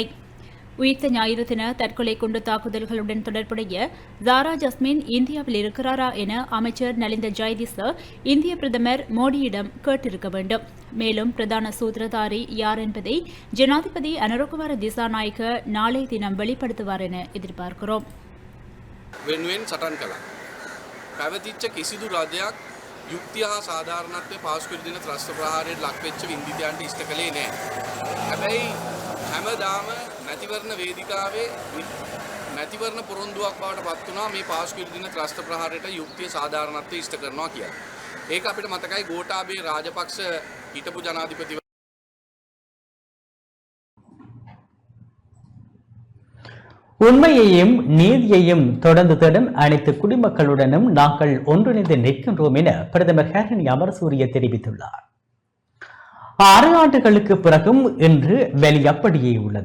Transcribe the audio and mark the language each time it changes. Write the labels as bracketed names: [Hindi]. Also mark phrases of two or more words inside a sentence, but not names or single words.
[Tamil] உயிர்த்த ஞாயிறு தின தற்கொலை குண்டு தாக்குதல்களுடன் தொடர்புடைய ஜாரா ஜஸ்மின் இந்தியாவில் இருக்கிறாரா என அமைச்சர் நலிந்த ஜெயதிச இந்திய பிரதமர் மோடியிடம் கேட்டிருக்க வேண்டும். மேலும் பிரதான சூத்திரதாரி யார் என்பதை ஜனாதிபதி அனுரகுமார திசாநாயக்க நாளை தினம் வெளிப்படுத்துவார் என எதிர்பார்க்கிறோம். [Sinhala] වෙනුවෙන් සටන් කළා. පැවතිච්ච කිසිදු රජයක් යුක්තිය හා සාධාරණත්වය පාස්කු දින ත්‍රස්ත ප්‍රහාරයට ලක්වෙච්ච වින්දිතයන්ට ඉෂ්ට කළේ නැහැ. හැබැයි හැමදාම මැතිවරණ වේදිකාවේ මැතිවරණ පොරොන්දුවක් බවට පත් වුණා මේ පාස්කු දින ත්‍රස්ත ප්‍රහාරයට යුක්තිය සාධාරණත්වය ඉෂ්ට කරනවා කියලා. ඒක අපිට මතකයි ගෝඨාභය රාජපක්ෂ හිටපු ජනාධිපති [Tamil] உண்மையையும் நீதியையும் தொடர்ந்து தேடும் அனைத்து குடிமக்களுடனும் நாங்கள் ஒன்றிணைந்து நிற்கின்றோம் என பிரதமர் ஹரணி அமரசூரிய தெரிவித்துள்ளார். 6 ஆண்டுகளுக்கு பிறகும் இன்று வேலை அப்படியே உள்ளது.